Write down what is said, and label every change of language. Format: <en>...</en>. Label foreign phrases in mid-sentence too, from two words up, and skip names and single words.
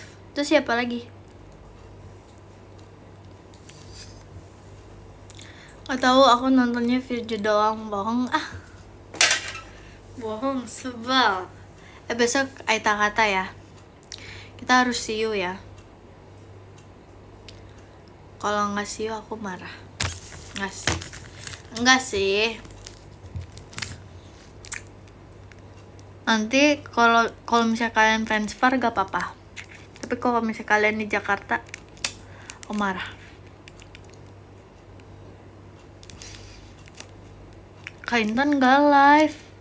<id>Terus siapa lagi? Gak tahu, aku nontonnya video doang. Bohong sebal. Besok Aita kata ya. Kita harus</id> <en>see you</en> <id>ya. Kalau nggak</id> <en>see you</en> <id>aku marah. Enggak sih. Nanti kalau misalnya kalian transfer gak apa-apa. Tapi kalau misalnya kalian di Jakarta, aku marah. Kaintan gak live.</id>